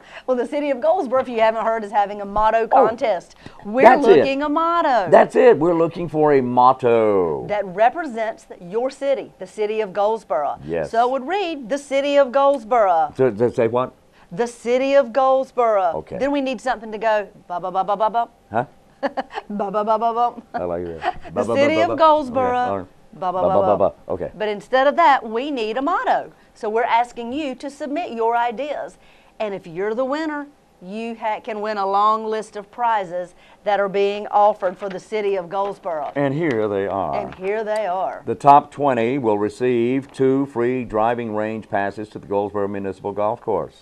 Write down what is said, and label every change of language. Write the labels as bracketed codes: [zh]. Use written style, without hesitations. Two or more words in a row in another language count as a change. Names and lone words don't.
[en] Well, the city of Goldsboro, if you haven't heard, is having a motto contest. We're that's looking a motto. That's it. We're looking for a motto. That represents your city, the city of Goldsboro. Yes. So it would read, the city of Goldsboro. So, does it say what? The city of Goldsboro. Okay. Then we need something to go, ba-ba-ba-ba-ba-ba. Huh? Ba-ba-ba-ba-ba. I like that. The city of Goldsboro. Okay. Ba-ba-ba-ba. Okay. But instead of that, we need a motto. So we're asking you to submit your ideas. And if you're the winner, you can win a long list of prizes that are being offered for the city of Goldsboro. And here they are. And here they are. The top 20 will receive 2 free driving range passes to the Goldsboro Municipal Golf Course.